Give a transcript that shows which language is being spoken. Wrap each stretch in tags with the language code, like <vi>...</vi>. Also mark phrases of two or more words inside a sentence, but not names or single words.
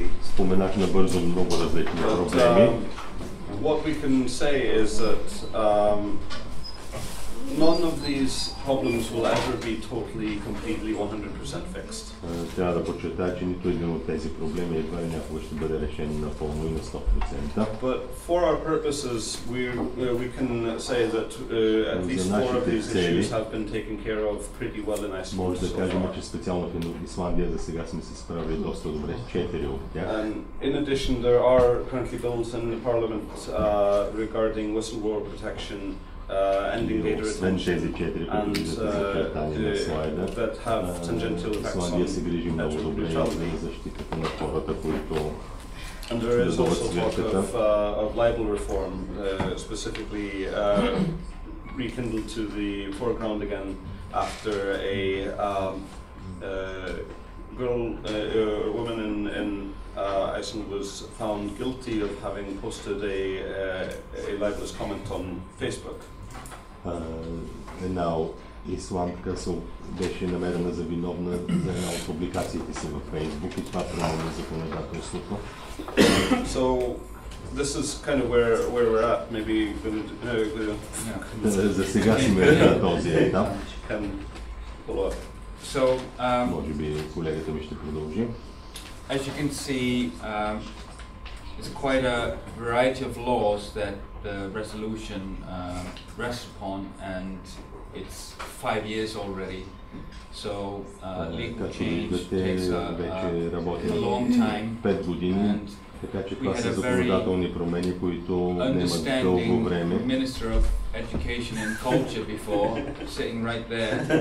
<bg>Споменах набързо много различни проблеми.</bg> <en>What we can say is that none of these problems will ever be totally, completely, 100% fixed.</en> <bg>Трябва да подчертая, че нито един от тези проблеми едва ли някога ще бъде решен напълно и на 100%.</bg> <en>But for our purposes, we can say that at least 4 of these issues have been taken care of pretty well in Iceland.</en> <bg>Може да кажем, че специално в Исландия за сега сме се справили доста добре с 4 от тях.</bg> <en>And in addition, there are currently bills in the Parliament regarding whistleblower protection, ending data retention, and that have tangential effects on editorial neutrality. And there is also talk of libel reform, specifically rekindled to the foreground again after a woman in Iceland was found guilty of having posted a libelous comment on Facebook.</en> <bg>Една исландка беше намерена за виновна за една от публикациите си във Фейсбук и това промени законодателството.</bg> <en>So this is kind of where we're at. Maybe</en> <bg>за сега сме на този етап. Може би колегата ми ще продължи.</bg> <en>As you can see, it's quite a variety of laws that the resolution rests upon, and it's 5 years already. So legal change takes a long time, and we had a very understanding Minister of Education and Culture before, sitting right there.</en>